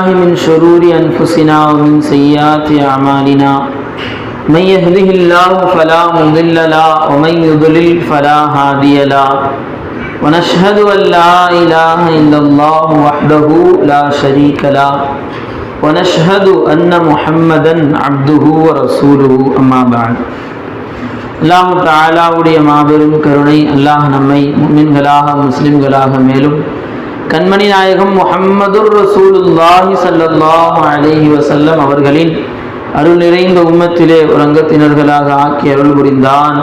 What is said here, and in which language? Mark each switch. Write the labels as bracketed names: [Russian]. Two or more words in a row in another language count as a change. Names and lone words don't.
[Arabic] من شرور أنفسنا ومن سيئات أعمالنا من يهده الله فلا مضل له ومن يضلل فلا هادي له ونشهد أن لا إله إلا الله وحده لا شريك له ونشهد أن محمدا عبده ورسوله أما بعد. [Tamil] அல்லாஹ் தஆலாவுடைய மாபெரும் கருணை அல்லாஹ் நம்மை முஃமின்களாக முஸ்லிம்களாக மேலும் கண்மணி நாயகம் [Arabic] محمد رسول الله صلى الله عليه وسلم [Tamil] அவர்களின் அருள் நிறைந்த உம்மத்திலே ஒரு அங்கத்தினர்களாக ஆக்கி அருள் புரிந்தான்.